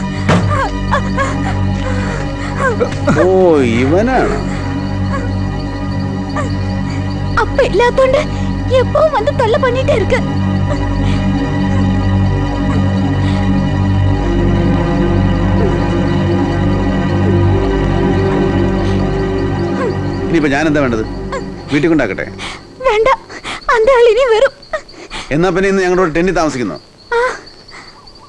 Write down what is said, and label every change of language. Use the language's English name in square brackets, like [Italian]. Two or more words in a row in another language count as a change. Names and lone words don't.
[Malayalam] ഓ, ഇവനാണ്. [Tamil] அப்ப இல்லாதோண்டு எப்பவும் வந்து தொல்லை பண்ணிட்டே இருக்கு. [Malayalam] ഇനിയിപ്പോ ഞാൻ എന്താ വേണ്ടത്? വീട്ടിൽ കൊണ്ടാക്കട്ടെ? വേണ്ട, அந்த ആൾ ഇനി വരും. എന്നാ പിന്നെ ഇന്ന് ഞങ്ങളോട് ടെന്റിൽ താമസിക്കുന്നോ?